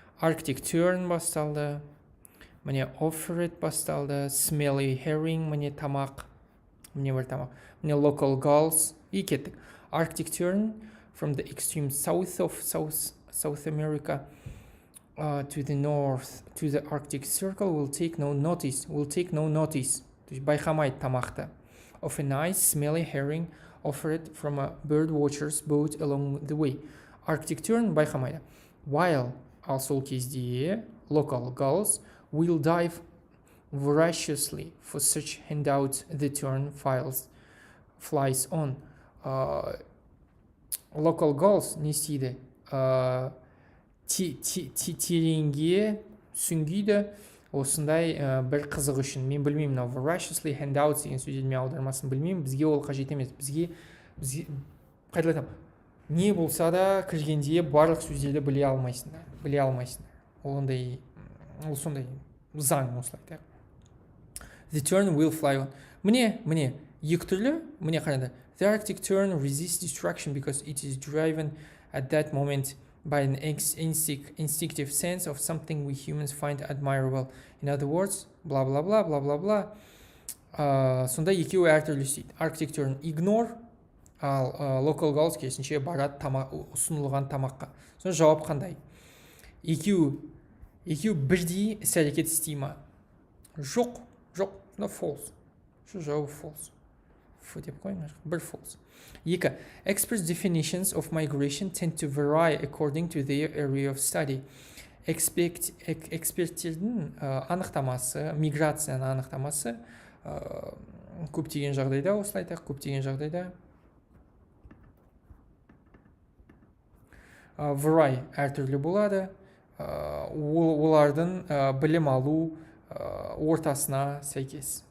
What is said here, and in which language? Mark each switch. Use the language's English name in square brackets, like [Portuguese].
[Kazakh] Arctic tern басталды. Міне offered басталды. Smelly herring, міне тамақ. Міне бір тамақ. Міне local gulls. И кеттік. [English] Arctic tern from the extreme south of South America to the north to the Arctic Circle will take no notice. [Russian] То есть [Kazakh] байқамайды тамақты. [English] Of a nice smelly herring offered from a bird watcher's boat along the way. Arctic tern байқамайды. While [Kazakh] ал сол кезде [English] local gulls will dive voraciously for such handout the tern flies on. [Kazakh] Local gulls не істейді? Тереңге сүңгиді осындай бір қызық үшін. Мен білмеймін, voraciously handout деген сөздермен аудармасын білмеймін. Бізге ол қажет емес. Бізге қайталайтам. Не болса да кіргенде барлық сөздерді біле алмайсыңдар. Ол сондай заң осылай. [English] The tern will fly on. [Kazakh] Міне, екі түрлі, міне қараңдар. [English] The Arctic tern resists destruction because it is driven at that moment by an instinctive sense of something we humans find admirable. In other words, blah, blah, blah, blah, blah, blah. [Kazakh] Сонда екеуі әртүрлі істейді. Arctic tern ignore, ал local gulls керісінше барады ұсынылған тамаққа. Сонда жауап қандай? Екеуі бірдей іс-әрекет істей ма? Жоқ, false. Что жауап false? Деп қойыңдар. Бір false. Екі. [English] Experts' definitions of migration tend to vary according to their area of study. [Kazakh] Эксперттердің анықтамасы, миграцияның анықтамасы көптеген жағдайда, осылай айтайық, көптеген жағдайда vary әртүрлі болады. Олардың білім алу ортасына сәйкес.